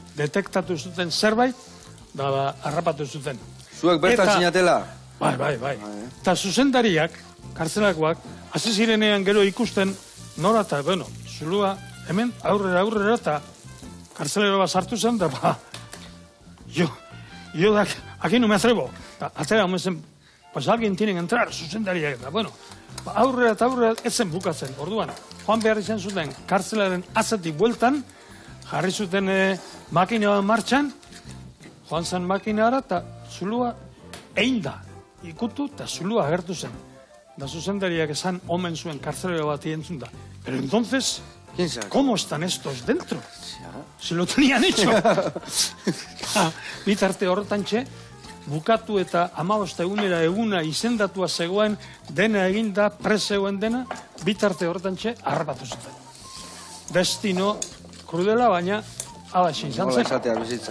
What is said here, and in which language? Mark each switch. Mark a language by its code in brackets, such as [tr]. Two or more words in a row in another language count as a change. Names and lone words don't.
[eu] Detektatu zuten zerbait, harrapatu zuten. Zuek bertan sinatela? Bai. Eta zuzendariak, kartzelakoak, hasi zirenean gero ikusten, nora eta, zulua, hemen, aurrera, eta kartzelero bat sartu zen, da, [es] yo, aquí no me atrevo. [eu] Atera, zen, [es] pues alguien tiene que entrar, [eu] zuzendariak, eta, aurrera, ez zen bukatzen. Orduan, joan behar izan zuten, kartzelaren azatik bueltan, jarri zuten makina martxan, joan zen makinara, eta zulua egin da. Ikutu eta zulua agertu zen. Da zuzendariak esan omen zuen kartzelero bat entzun da. [es] Pero entonces, ¿cómo están estos dentro? Si lo tenían hecho. [eu] Bitarte horretan txe, bukatu eta 15 eguna izendatua zegoen, dena eginda, zegoen dena, bitarte horretan txe, harrapatu zuten. Destino krudela, baina ala izan zen. Nola izatea bizitza.